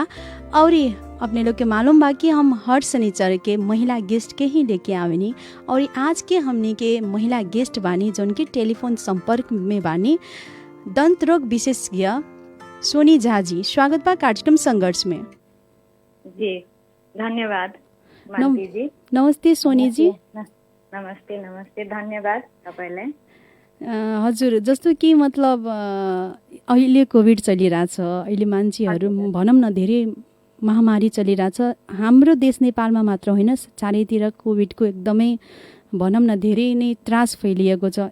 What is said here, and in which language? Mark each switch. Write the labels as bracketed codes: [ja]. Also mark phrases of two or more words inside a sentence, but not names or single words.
[bho] और अपने लोग के मालूम बा कि हम हर शनिचर के महिला गेस्ट के ही लेके आवेनी। और आज के हमने के महिला गेस्ट बानी जौन की टेलीफोन संपर्क में बानी दंत रोग विशेषज्ञ सोनी झा जी। स्वागत बा कार्यक्रम संघर्ष में। जी धन्यवाद मानसी जी। नमस्ते सोनी जी। [ne] नमस्ते नमस्ते, धन्यवाद तपाईलाई। हजुर, जस्तो कि मतलब अहिले कोभिड चलिरहेछ, अहिले मान्छेहरू भनौँ न धेरै महामारी चलिरहेछ। हाम्रो देश नेपालमा मात्र होइन, चारैतिर कोभिडको एकदमै भनौँ न धेरै नै त्रास फैलिएको छ।